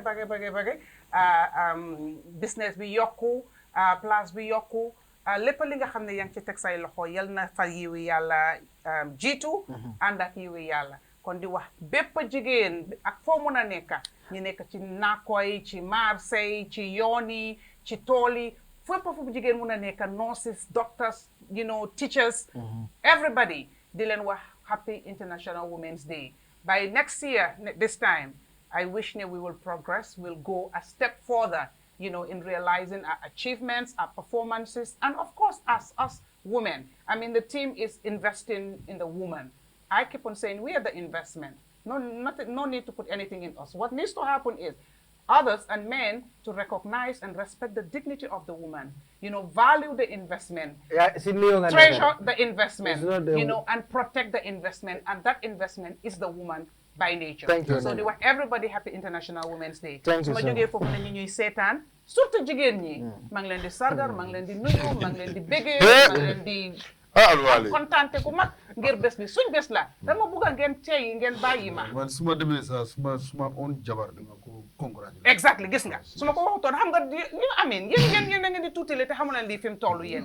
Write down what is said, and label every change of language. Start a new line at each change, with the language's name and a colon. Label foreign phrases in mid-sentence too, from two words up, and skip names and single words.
Wolof: business bi yokku place bi yokku lépp li nga xam ne yaa ngi ci teg say loxo yal na fa yiwi yàlla jiitu ànd ak yiwi yàlla kon di wax bépp jigéen ak foo mun a nekk ñu nekk ci nakoy ci marché ci yoon yi ci tool yi fépp fu jigéen mun a nekk
English: nurses doctors teachers everybody
Wolof: di leen wax
English: happy International Women's Day. By next year this time I wish we will progress, we'll go a step further in realizing our achievements, our performances, and of course us women. I mean, the team is investing in the woman. I keep on saying we are the investment. No need to put anything in us. What needs to happen is others and men to recognize and respect the dignity of the woman. Value the investment, treasure the investment, and protect the investment. And that investment is the woman by nature. Thank you. So they want everybody happy International Women's Day. Thank you,
Wolof: jógee foofu na ñuy seetaan surtout jigéen ñi. maa ngi leen di sargar, maa ngi leen di nuyu, maa ngi leen di bégee, maa ngi leen di kontaante ku mag ngir bés bi suñ bés la dama bëgg ngeen teey ngeen bàyyi ma. man suma demee sa suma on jabar dama ko congratulate. Exactly, gis nga su ma ko waxutoon xam nga amiin yéen a ngeen di tuutale te xamu leen lii fi mu toll yéen.